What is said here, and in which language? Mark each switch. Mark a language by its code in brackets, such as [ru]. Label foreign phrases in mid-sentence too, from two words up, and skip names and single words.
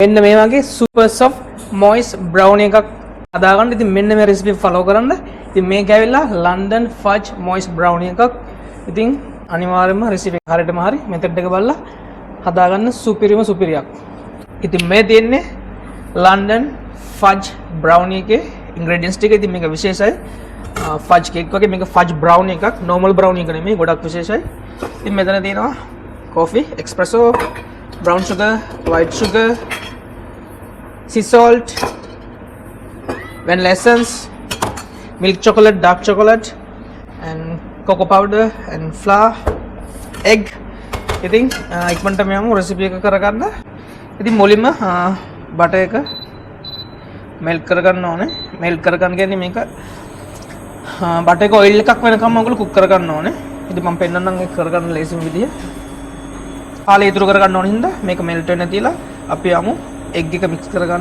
[si] මෙන්න මේ වගේ [en] super soft moist brownie [si] එකක් හදාගන්න. ඉතින් මෙන්න මේ [en] recipe follow [si] කරන්න. ඉතින් මේක ඇවිල්ලා [en] London fudge moist brownie [si] එකක්. ඉතින් අනිවාර්යයෙන්ම recipe හරියටම හරි method එක බලලා හදාගන්න සුපිරියක්. ඉතින් මේ තියෙන්නේ [en] London fudge brownie [si] එකේ ingredients ටික. ඉතින් මේක විශේෂයි. [en] fudge cake [si] වගේ මේක [en] fudge brownie [si] එකක්. [en] normal brownie [si] එක නෙමෙයි, ගොඩක් විශේෂයි. ඉතින් මෙතන තියෙනවා [en] coffee, espresso, brown sugar, white sugar, sea salt, vanilla essence, milk chocolate, dark chocolate, and cocoa powder and flour, egg. [si] ඉතින් ඉක්මනට මෙයම රෙසිපි එක කරගන්න. ඉතින් මුලින්ම බටර් එක මෙල්ට් කරගන්න ඕනේ. මෙල්ට් කරගන්න කියන්නේ මේක බටර් එක ඔයිල් එකක් වෙනකම් ඔයගොල්ලෝ කුක් කරගන්න ඕනේ. ඉතින් මම පෙන්නන්නම් ඒක කරගන්න ලේසිම විදිය. කාලය ඉතුරු කරගන්න ඕන හින්දා මේක මෙල්ට් වෙන්න තියලා අපි යමු එග් එක මික්ස් කරගන්න.